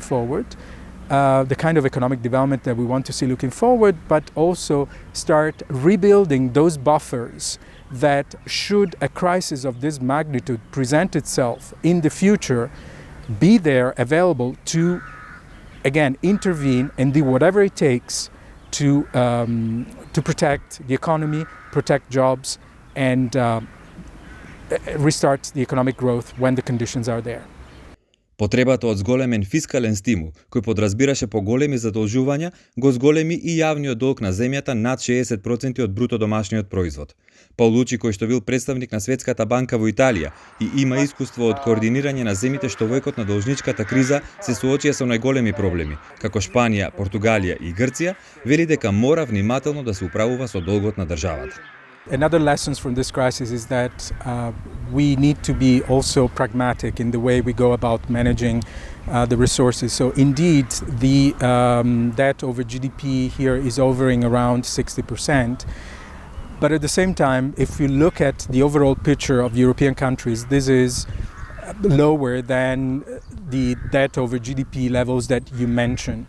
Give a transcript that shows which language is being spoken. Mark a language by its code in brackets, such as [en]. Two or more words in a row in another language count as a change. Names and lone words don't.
[en] forward, the kind of economic development that we want to see looking forward, but also start rebuilding those buffers that should a crisis of this magnitude present itself in the future, be there available to, again, intervene and do whatever it takes to protect the economy, protect jobs, and restart the economic growth when the conditions are there. [mk] Потребата од зголемен фискален стимул, кој подразбираше поголеми задолжувања, го зголеми и јавниот долг на земјата над 60% од бруто домашниот производ. Паулучи, кој што бил представник на Светската банка во Италија и има искуство од координирање на земите што во екот на должничката криза се соочија со најголеми проблеми, како Шпанија, Португалија и Грција, вели дека мора внимателно да се управува со долгот на државата. [en] Another lesson from this crisis is that we need to be also pragmatic in the way we go about managing the resources. So indeed, the debt over GDP here is hovering around 60%. But at the same time, if you look at the overall picture of European countries, this is lower than the debt over GDP levels that you mentioned.